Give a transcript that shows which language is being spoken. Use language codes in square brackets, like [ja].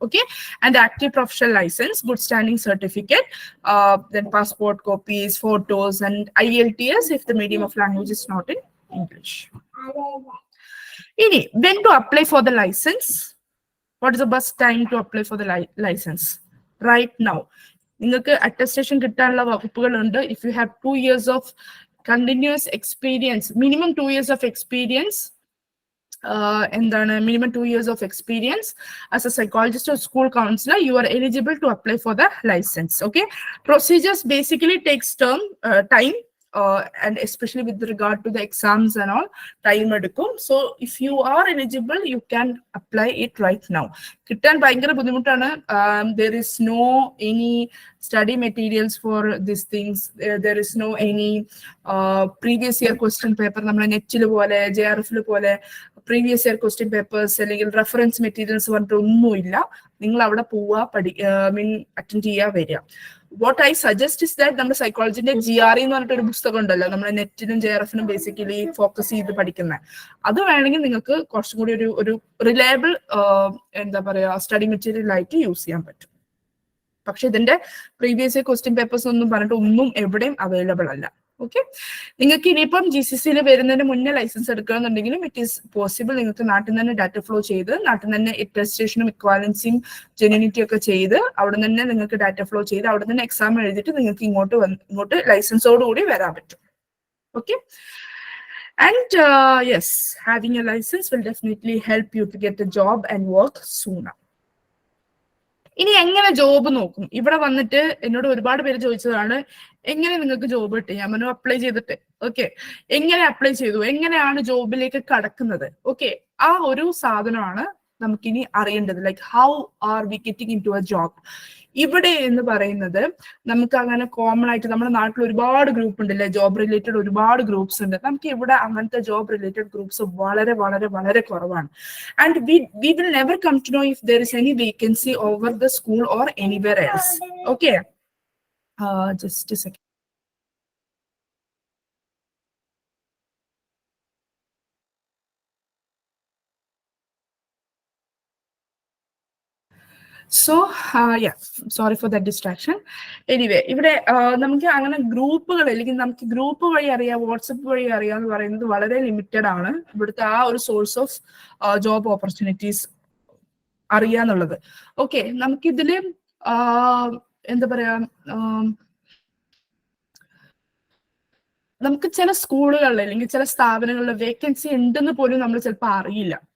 [en] Okay, and active professional license, good standing certificate, then passport copies, photos, and IELTS if the medium of language is not in English. Ini, when to apply for the license? What is the best time to apply for the license? Right now. [ml] നിങ്ങൾക്ക് attestation കിട്ടാനുള്ള വകുപ്പുകളുണ്ട്. [en] If you have 2 years of continuous experience, minimum 2 years of experience, എന്താണ് minimum 2 years of experience as a psychologist or school counselor, you are eligible to apply for the license. Okay, procedures basically takes time, and especially with regard to the exams and all, time എടുക്കും. So if you are eligible, you can apply it right now. [ml] കിട്ടാൻ ഭയങ്കര ബുദ്ധിമുട്ടാണ്. [en] There is no any study materials for these things. There is no any previous year question paper. [ml] നമ്മളെ നെറ്റിൽ പോലെ JRF പോലെ previous year question papers അല്ലെങ്കിൽ reference materials പറഞ്ഞിട്ട് ഒന്നുമില്ല. നിങ്ങൾ അവിടെ പോവുക, അറ്റൻഡ് ചെയ്യുക, വരിക. [en] what I suggest is that [ml] നമ്മുടെ സൈക്കോളജിന്റെ GRE എന്ന് പറഞ്ഞിട്ട് ഒരു പുസ്തകം ഉണ്ടല്ലോ, നമ്മുടെ നെറ്റിനും JRF-നും ബേസിക്കലി ഫോക്കസ് ചെയ്ത് പഠിക്കുന്ന, അത് വേണമെങ്കിൽ നിങ്ങൾക്ക് കുറച്ചും കൂടി ഒരു റിലയബിൾ എന്താ പറയാ സ്റ്റഡി മെറ്റീരിയൽ ആയിട്ട് യൂസ് ചെയ്യാൻ പറ്റും. പക്ഷെ ഇതിന്റെ പ്രീവിയസ് ഇയർ ക്വസ്റ്റ്യൻ പേപ്പേഴ്സ് ഒന്നും പറഞ്ഞിട്ട് ഒന്നും എവിടെയും അവൈലബിൾ അല്ല. ഓക്കെ, നിങ്ങൾക്ക് ഇനിയിപ്പം GCCയിൽ വരുന്നതിന് മുന്നേ ലൈസൻസ് എടുക്കണമെന്നുണ്ടെങ്കിലും [en] It is possible. [ml] നിങ്ങൾക്ക് നാട്ടിൽ തന്നെ ഡാറ്റ ഫ്ലോ ചെയ്ത്, നാട്ടിൽ തന്നെ അറ്റസ്റ്റേഷനും ഇക്വാലൻസിയും ജെന്യൂനിറ്റി ഒക്കെ ചെയ്ത്, അവിടെ തന്നെ നിങ്ങൾക്ക് ഡാറ്റ ഫ്ലോ ചെയ്ത്, അവിടെ തന്നെ എക്സാം എഴുതിയിട്ട് നിങ്ങൾക്ക് ഇങ്ങോട്ട് ലൈസൻസോടുകൂടി വരാൻ പറ്റും. [en] Okay, and yes, having a license will definitely help you to get a job and work sooner. [ml] ഇനി എങ്ങനെ ജോബ് നോക്കും? ഇവിടെ വന്നിട്ട് എന്നോട് ഒരുപാട് പേര് ചോദിച്ചതാണ്, എങ്ങനെ നിങ്ങൾക്ക് ജോബ് കിട്ടി? ഞാൻ പറഞ്ഞു അപ്ലൈ ചെയ്തിട്ട്. ഓക്കെ, എങ്ങനെ അപ്ലൈ ചെയ്തു, എങ്ങനെയാണ് ജോബിലേക്ക് കടക്കുന്നത്? ഓക്കെ, ആ ഒരു സാധനമാണ് നമുക്കിനി അറിയേണ്ടത്. [en] Like how are we getting into a job? [ml] ഇവിടെ എന്ന് പറയുന്നത് നമുക്ക് അങ്ങനെ കോമൺ ആയിട്ട് നമ്മുടെ നാട്ടിൽ ഒരുപാട് ഗ്രൂപ്പ് ഉണ്ടല്ലേ, ജോബ് റിലേറ്റഡ് ഒരുപാട് ഗ്രൂപ്പ്സ് ഉണ്ട്. നമുക്ക് ഇവിടെ അങ്ങനത്തെ ജോബ് റിലേറ്റഡ് ഗ്രൂപ്പ്സ് വളരെ വളരെ വളരെ കുറവാണ്. [en] And we will never come to know if there is any vacancy over the school or anywhere else. Okay, Just a second. So yeah, sorry for that distraction. [ml] Anyway, ഇവിടെ നമുക്ക് അങ്ങനെ ഗ്രൂപ്പുകൾ അല്ലെങ്കിൽ നമുക്ക് ഗ്രൂപ്പ് വഴി അറിയാം, വാട്സപ്പ് വഴി അറിയാം എന്ന് പറയുന്നത് വളരെ ലിമിറ്റഡ് ആണ്. ഇവിടുത്തെ ആ ഒരു source of job opportunities അറിയാന്നുള്ളത്. Okay, നമുക്കിതില് എന്താ പറയാ, നമുക്ക് ചില സ്കൂളുകളിൽ അല്ലെങ്കിൽ ചില സ്ഥാപനങ്ങളിൽ വേക്കൻസി ഉണ്ടെന്ന് പോലും നമ്മൾ ചിലപ്പോൾ അറിയില്ല.